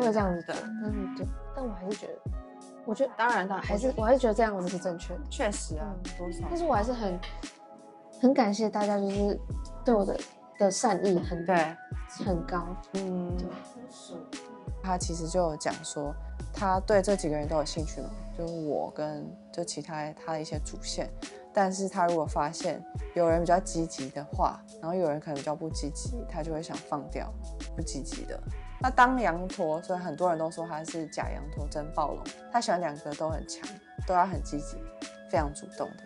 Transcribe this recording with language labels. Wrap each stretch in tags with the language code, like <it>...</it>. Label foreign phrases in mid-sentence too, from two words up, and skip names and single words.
<zh>会这样子的，但我还是觉得，我觉得当然我还是觉得这样子是正确的，确實啊，多少，但是我還是很感謝大家，就是對我的善意很高，他其實就有講說，他對這幾個人都有興趣嘛，就是我跟就其他他的一些主線，但是他如果發現有人比較積極的話，然後有人可能比較不積極，他就會想放掉不積極的。那當羊駝，所以很多人都說他是假羊駝真暴龍，他喜歡兩個都很強，都要很積極，非常主動的。</zh>